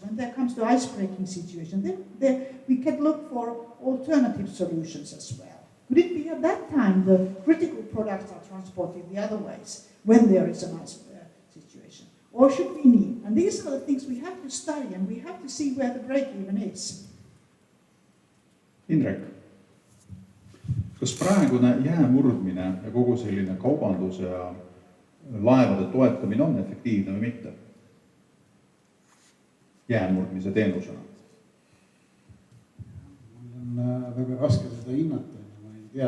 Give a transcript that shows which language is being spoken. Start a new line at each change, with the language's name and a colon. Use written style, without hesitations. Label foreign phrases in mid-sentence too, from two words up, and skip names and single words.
English: When there comes to ice-breaking situation, then we can look for alternative solutions as well. Could it be at that time the critical products are transported the other ways when there is an ice situation? Or should we need? And these are the things we have to study and we have to see where the break-even is.
Estonian: Indrek, kas praegune jäämurdmine ja kogu selline kaubanduse ja laevade toetamine on efektiivne või mitte? Jäämurdmise teenusena? Mul on väga raske seda hinnata, ma ei tea.